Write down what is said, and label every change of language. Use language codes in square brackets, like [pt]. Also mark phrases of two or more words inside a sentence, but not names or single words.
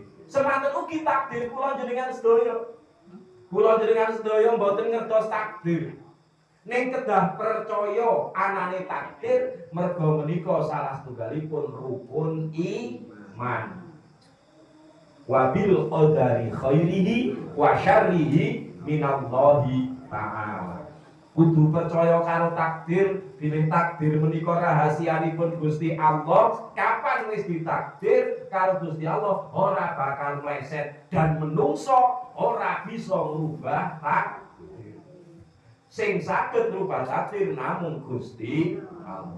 [jv] Semanten ugi takdir kula jenengan sedaya. Kula jenengan sedaya mboten ngertos takdir. Ning kedah percaya anane takdir merga menika salah setunggalipun rukun iman. [ar] وبالقدر خيره وشره من الله تعالى. [jv] Kudu percaya karo takdir, bilih takdir menika rahasianipun Gusti Allah. Kapan wis ditakdir karo Gusti Allah ora bakal meleset dan menungso ora bisa ngrubah takdir. Sing saged ngrubah takdir namung Gusti Allah.